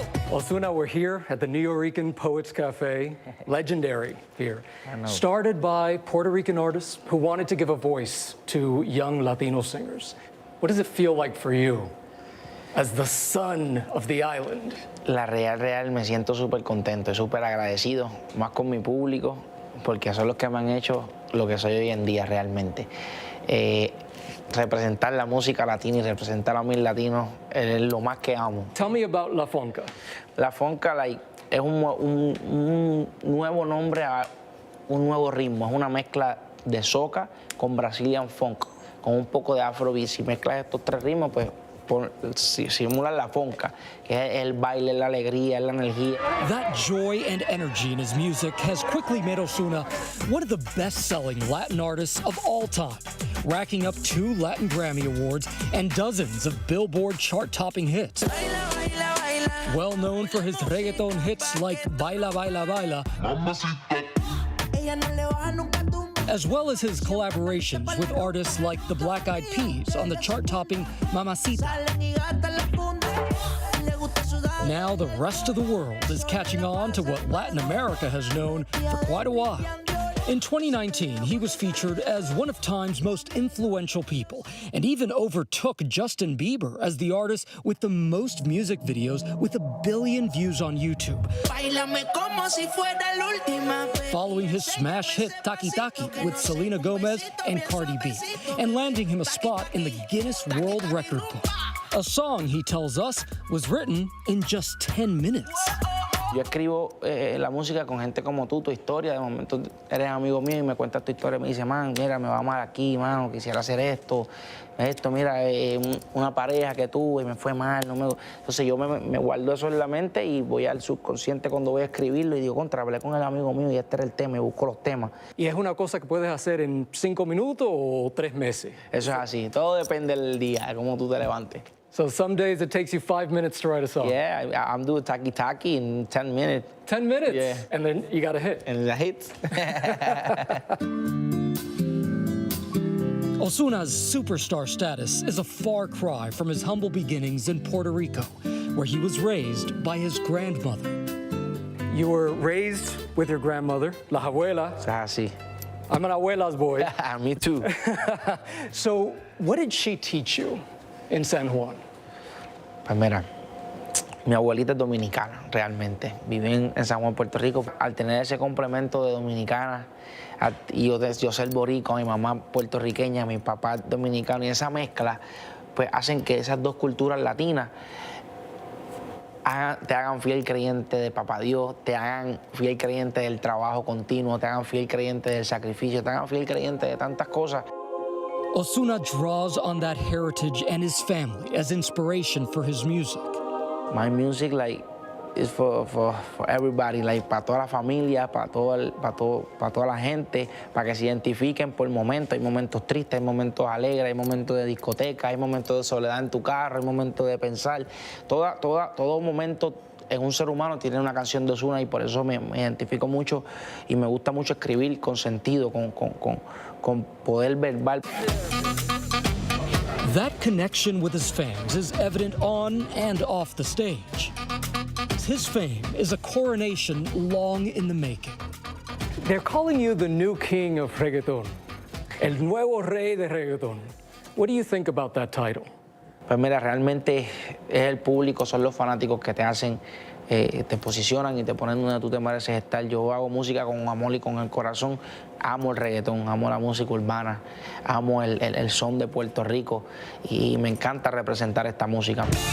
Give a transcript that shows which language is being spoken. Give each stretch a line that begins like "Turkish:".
English: Ozuna, we're here at the Nuyorican Poets Cafe, legendary here. Started by Puerto Rican artists who wanted to give a voice to young Latino singers. What does it feel like for you as the son of the island?
Spanish: La real, me siento súper contento, súper agradecido, más con mi público, porque son los que me han hecho lo que soy hoy en día realmente. Representar la música latina y representar a mis latinos es lo más que amo.
English: Tell me about La Funka.
Spanish: La Funka es un nuevo nombre a un nuevo ritmo. Es una mezcla de soca con
English: Brazilian funk,
Spanish: con un poco de afrobeat. Si mezclas estos tres ritmos, pues simulan la funka, que es el baile, la alegría, la energía.
English: That joy and energy in his music has quickly made Ozuna one of the best-selling Latin artists of all time, racking up 2 Latin Grammy Awards and dozens of Billboard chart-topping hits. Well known for his reggaeton hits like Baila, Baila, Baila, as well as his collaborations with artists like the Black Eyed Peas on the chart-topping Mamacita. Now the rest of the world is catching on to what Latin America has known for quite a while. In 2019, he was featured as one of Time's most influential people and even overtook Justin Bieber as the artist with the most music videos with 1 billion views on YouTube, following his smash hit Taki Taki with Selena Gomez and Cardi B, and landing him a spot in the Guinness World Record Book. A song, he tells us, was written in just 10 minutes.
Spanish: Yo escribo la música con gente como tú, tu historia. De momento eres amigo mío y me cuentas tu historia. Me dice, man, mira, me va mal aquí, mano, quisiera hacer esto, mira, una pareja que tuve y me fue mal. Entonces yo me guardo eso en la mente y voy al subconsciente cuando voy a escribirlo y digo, hablé con el amigo mío y este era el tema y busco los temas. ¿Y es una cosa que puedes hacer en 5 minutos o 3 meses? Eso es así, todo depende del día, de cómo tú te levantes.
English: So some days it takes you 5 minutes to write a song. Yeah, I'm doing Taki Taki in 10 minutes. 10 minutes? Yeah. And then you got a hit. And the hit. Ozuna's superstar status is a far cry from his humble beginnings in Puerto Rico, where he was raised by his grandmother. You were raised with your grandmother,
Spanish: la abuela. Sí.
English: I'm an abuela's boy. Me too. So what did she teach you in San Juan?
Spanish: Pues mira, Mi abuelita es dominicana, realmente. Vive en San Juan, Puerto Rico. Al tener ese complemento de dominicana y yo ser boricua, mi mamá puertorriqueña, mi papá dominicano, y esa mezcla, pues hacen que esas dos culturas latinas te hagan fiel creyente de Papá Dios, te hagan fiel creyente del trabajo continuo, te hagan fiel creyente del sacrificio, te hagan fiel creyente de tantas cosas.
English: Osuna draws on that heritage and his family as inspiration for his music. My music, like, is for everybody, like,
Spanish: para toda la familia, para toda la gente, para que se identifiquen por momentos. Hay momentos tristes, hay momentos alegres, hay momentos de discoteca, hay momentos de soledad en tu carro, hay momentos de pensar. Todo momento en un ser humano tiene una canción de Osuna y por eso me identifico mucho y me gusta mucho escribir con sentido, con poder verbal.
English: That connection with his fans is evident on and off the stage. His fame is a coronation long in the making. They're calling you the new king of reggaeton,
Spanish: el nuevo rey de reggaeton.
English: What do you think about that title?
Spanish: Pues mira, realmente es el público, son los fanáticos que te hacen, te posicionan y te ponen donde tú te mereces estar. Yo hago música con amor y con el corazón. Amo el reggaetón, amo la música urbana, amo el son de Puerto Rico y me encanta representar esta música.